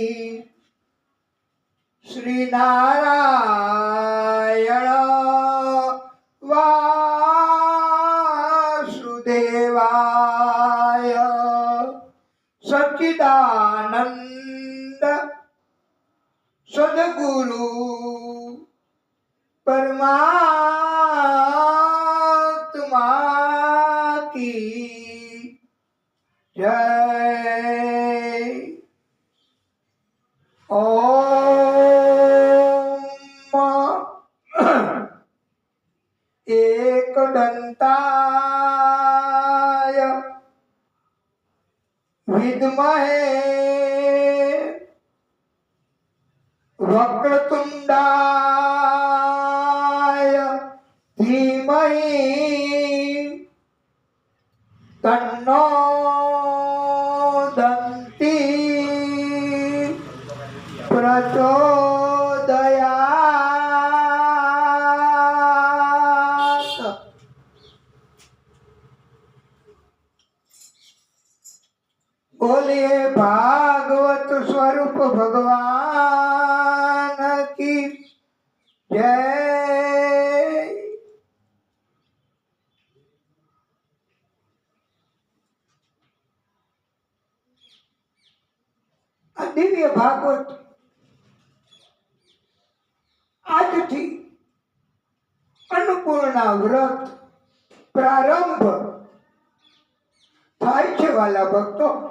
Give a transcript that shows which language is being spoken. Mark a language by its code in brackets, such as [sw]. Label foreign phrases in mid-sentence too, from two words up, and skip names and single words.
[hi] श्रीनारायण वासुदेवाय सच्चिदानंद सदगुरु परमात्मा की जय. [sa] ઓમ एकदन्ताय विद्महे वक्रतुण्डाय धीमहि तन्नो दन्ति प्रचोदयात्. [hi] बोलिए भागवत स्वरूप भगवान की जय. [gu] આ દિવ્ય ભાગવત આજથી અન્નપૂર્ણા વ્રત પ્રારંભ થાય છે વાલા ભક્તો.